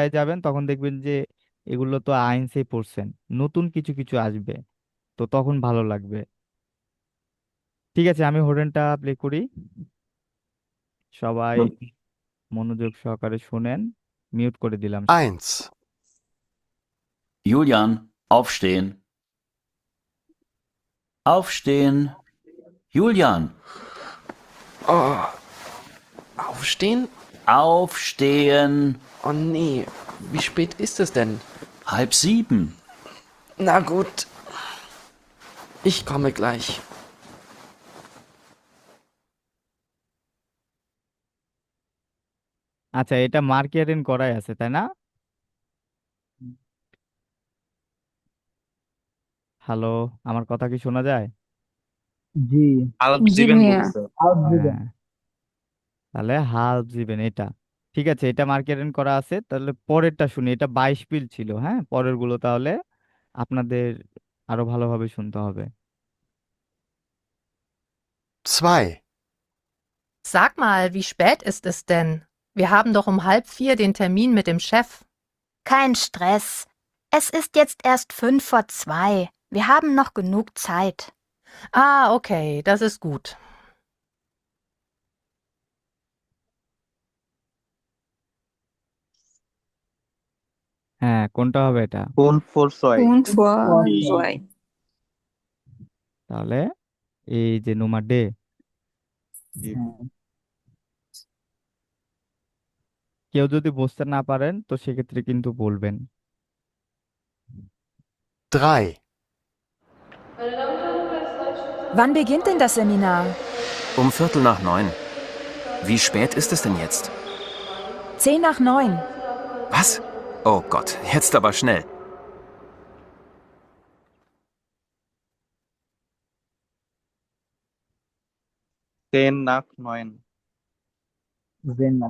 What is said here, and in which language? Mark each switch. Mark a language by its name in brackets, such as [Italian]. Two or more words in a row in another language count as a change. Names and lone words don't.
[Bangla] আসোয়ায় যাবেন তখন দেখবেন যে এগুলো তো আইনসেই পড়ছেন, নতুন কিছু কিছু আসবে, তো তখন ভালো লাগবে। ঠিক আছে, আমি হোরেনটা প্লে করি, সবাই মনোযোগ সহকারে শুনেন। মিউট করে দিলাম। 1. [German] Julian, aufstehen. Aufstehen. Julian, Oh, aufstehen? aufstehen. Oh nee, wie spät ist es denn? 6:30. Na gut, ich komme gleich. [Bangla] আচ্ছা, এটা মার্কিয়ারেন করাই আছে তাই না? হ্যালো, আমার কথা কি শোনা যায়? জি আলপ জি জিবেন ভাইয়া। বলছে। আউট দিবেন। হ্যাঁ, তাহলে হাল্ফ দিবেন এটা। ঠিক আছে, এটা মার্কিয়ারেন করা আছে, তাহলে পরেরটা শুনি। এটা 22 পিল ছিল, হ্যাঁ, পরের গুলো তাহলে আপনাদের আরো ভালোভাবে শুনতে হবে। 2. [German] Sag mal, wie spät ist es denn? Wir haben doch um 3:30 den Termin mit dem Chef. Kein Stress. Es ist jetzt erst 2:05. Wir haben noch genug Zeit. Ah, okay, das ist gut. [Bangla] হ্যাঁ, কোনটা হবে এটা? কোন ফোর ছয়? [German] Und vor [Bangla] ই, zwei. তাহলে এই যে নুমা ডে, জি। কেউ যদি বুঝতে না পারেন তো সেক্ষেত্রে কিন্তু বলবেন। 3. [German] Wann beginnt denn das Seminar? Um 8:45. Wie spät ist es denn jetzt? 9:10. Was? Oh Gott, jetzt aber schnell. [Bangla] সেন নাক নয়ন। জেন না।